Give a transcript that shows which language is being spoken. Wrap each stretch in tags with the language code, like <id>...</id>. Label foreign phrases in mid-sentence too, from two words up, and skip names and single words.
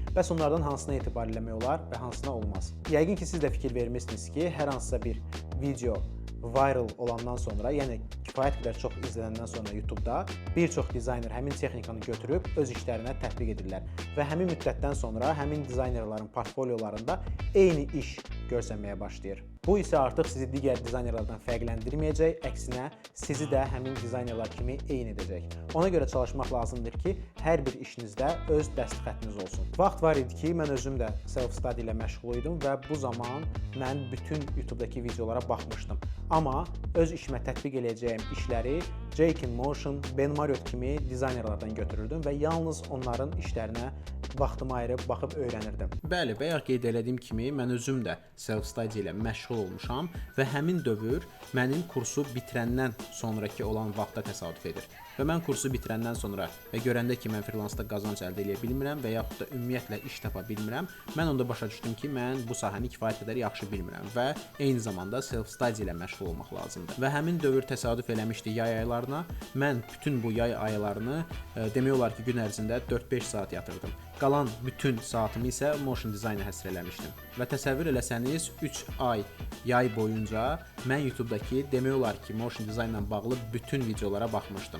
<az>Bəs onlardan hansına etibar eləmək olar və hansına olmaz? Yəqin ki, siz də fikir vermişsiniz ki, hər hansısa bir video viral olandan sonra, yəni kifayət qədər çox izlənəndən sonra YouTube-da bir çox dizayner həmin texnikanı götürüb öz işlərinə tətbiq edirlər və həmin müddətdən sonra həmin dizaynerlərin portfolyolarında eyni iş görsənməyə başlayır. Bu isə artıq sizi digər dizaynerlərdən fərqləndirməyəcək, əksinə sizi də həmin dizaynerlər kimi eyni edəcək. Ona görə çalışmaq lazımdır ki, hər bir işinizdə öz dəstxətiniz olsun. Vaxt var idi ki, mən özüm də self-study ilə məşğul idim və bu zaman mən bütün YouTube-dakı videolara baxmışdım. Amma öz işimə tətbiq edəcəyim işləri Jake Motion, Ben Marriott kimi dizaynerlərdən götürürdüm və yalnız onların işlərinə vaxtımı ayırıb baxıb öyrənirdim. Bəli, bayaq qeyd elədiyim kimi mən özüm də self-study ilə məşğul olmuşam və həmin dövr mənim kursu bitirəndən sonraki olan vaxta təsadüf edir. Və mən kursu bitirəndən sonra və görəndə ki, mən freelansda qazanc əldə edə bilmirəm və yaxud da ümumiyyətlə iş tapa bilmirəm, mən onda başa düşdüm ki, mən bu sahəni kifayət qədər yaxşı bilmirəm və eyni zamanda self-study ilə məşğul olmaq lazımdır. Və həmin dövr təsadüf eləmişdi yay aylarına. Mən bütün bu yay aylarını demək olar ki, gün ərzində 4-5 saat yatırdım. Qalan bütün saatımı isə motion dizayna həsr eləmişdim. Və təsəvvür eləsəniz 3 ay yay boyunca mən YouTube-dakı demək olar ki, motion dizaynla bağlı bütün videolara baxmışdım.</az>